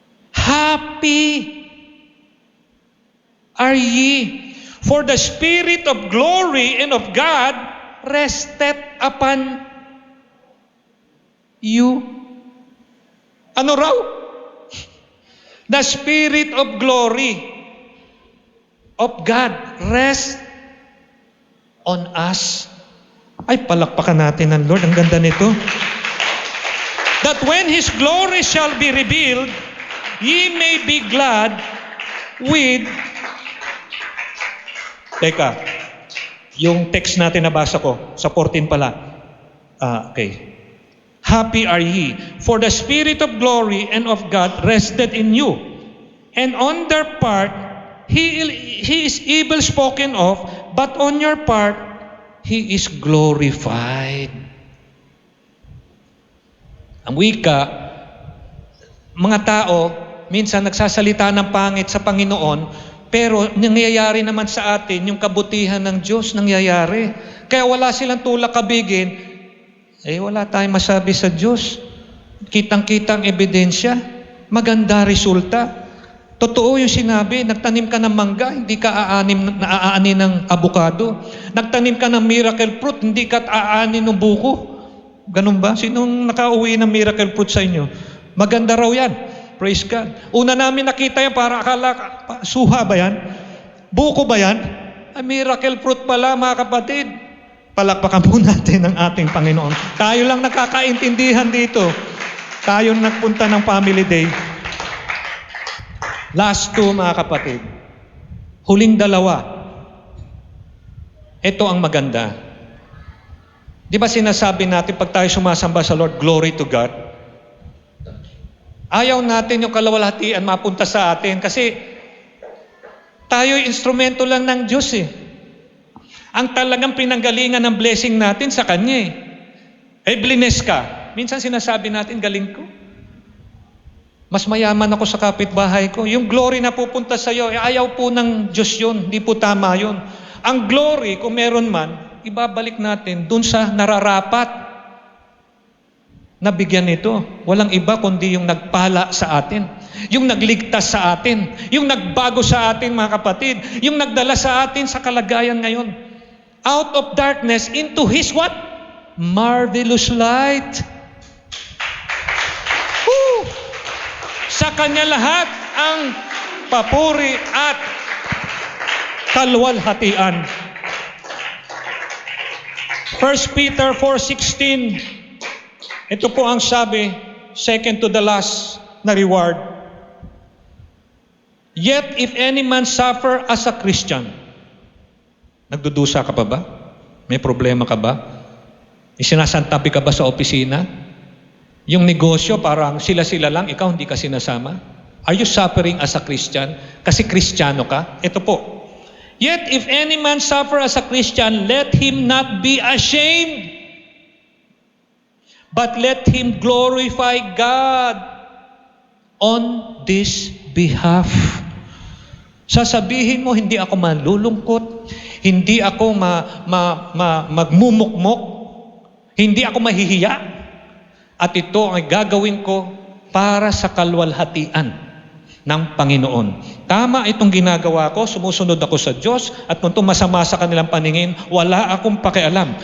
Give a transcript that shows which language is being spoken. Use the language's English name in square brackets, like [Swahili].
[English] Happy are ye, for the Spirit of glory and of God rested upon you. [Filipino] Ano raw? [English] The Spirit of glory of God rest on us. [Filipino] Ay, palakpakan natin ng Lord. Ang ganda nito. [English] That when His glory shall be revealed, ye may be glad with... [Filipino] Teka, yung text natin nabasa ko, sa 14 pala. Okay. [English] Happy are ye, for the Spirit of glory and of God rested in you. And on their part, He is evil spoken of, but on your part, He is glorified. [Filipino] Ang wika, mga tao, minsan nagsasalita ng pangit sa Panginoon, pero nangyayari naman sa atin, yung kabutihan ng Diyos nangyayari. Kaya wala silang tulak kabigin, wala tayong masabi sa Diyos. Kitang-kitang ebidensya, maganda resulta. Totoo yung sinabi, nagtanim ka ng mangga, hindi ka naaani ng abukado. Nagtanim ka ng miracle fruit, hindi ka aani ng buko. Ganun ba? Sinong nakauwi ng miracle fruit sa inyo? Maganda raw yan. Praise God. Una namin nakita yan, para akala, suha ba yan? Buko ba yan? Miracle fruit pala, mga kapatid. Palakpakan po natin ang ating Panginoon. Tayo lang nakakaintindihan dito. Tayo nagpunta ng family day. [English] Last two, [Filipino] mga kapatid. Huling dalawa. Ito ang maganda. Di ba sinasabi natin pag tayo sumasamba sa Lord, [English] glory to God? [Filipino] Ayaw natin yung kalawalhatian mapunta sa atin kasi tayo instrumento lang ng Diyos eh. Ang talagang pinanggalingan ng blessing natin sa Kanya eh. Blines ka. Minsan sinasabi natin, galing ko. Mas mayaman ako sa kapitbahay ko. Yung glory na pupunta sa iyo, ayaw po ng Diyos yun. Hindi po tama yun. Ang glory, kung meron man, ibabalik natin dun sa nararapat. Nabigyan nito. Walang iba kundi yung nagpala sa atin. Yung nagligtas sa atin. Yung nagbago sa atin, mga kapatid. Yung nagdala sa atin sa kalagayan ngayon. [English] Out of darkness into His what? Marvelous light. [Filipino] Woo! Sa Kanya lahat ang papuri at kalwalhatian. 1 Peter 4:16. Ito po ang sabi, [English] second to the last [Filipino] na reward. [English] Yet if any man suffer as a Christian, [Filipino] nagdudusa ka pa ba? May problema ka ba? Isinasantabi ka ba sa opisina? Yung negosyo parang sila-sila lang, ikaw hindi ka sinasama? [English] Are you suffering as a Christian? [Filipino] Kasi Kristiyano ka? Ito po. [English] Yet if any man suffer as a Christian, let him not be ashamed, but let him glorify God on this behalf. [Filipino] Sasabihin mo, hindi ako malulungkot, hindi ako magmumukmok, hindi ako mahihiya, at ito ay gagawin ko para sa kalwalhatian ng Panginoon. Tama itong ginagawa ko, sumusunod ako sa Diyos, at kung ito masama sa kanilang paningin, wala akong pakialam.